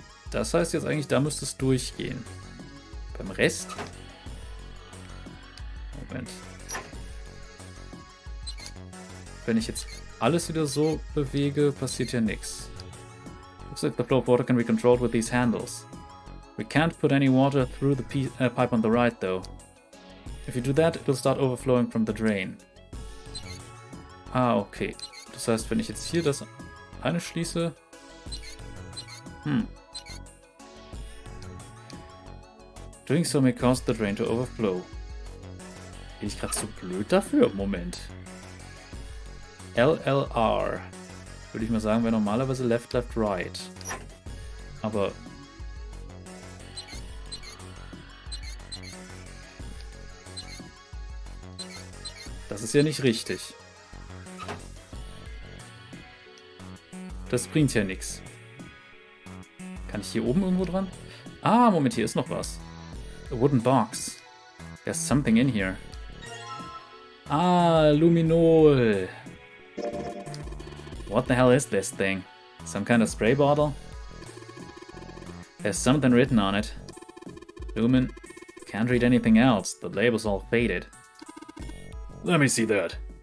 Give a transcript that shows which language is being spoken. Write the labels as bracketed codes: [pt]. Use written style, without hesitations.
[de] Das heißt jetzt eigentlich, da müsste es durchgehen. Beim Rest... Moment. Wenn ich jetzt alles wieder so bewege, passiert ja nichts. [en] Looks like the flow of water can be controlled with these handles. We can't put any water through the pipe on the right, though. If you do that, it'll start overflowing from the drain. Ah, okay. [de] Das heißt, wenn ich jetzt hier das eine schließe... [en] Doing so may cause the drain to overflow. [de] Bin ich gerade zu blöd dafür? Moment. LLR. Würde ich mal sagen, wäre normalerweise [en] left, left, right. [de] Aber... Das ist ja nicht richtig. Das bringt ja nichts. Kann ich hier oben irgendwo dran? Ah, Moment, hier ist noch was. [en] A wooden box. There's something in here. Ah, Luminol. What the hell is this thing? Some kind of spray bottle? There's something written on it. Lumen. Can't read anything else. The label's all faded. Let me see that.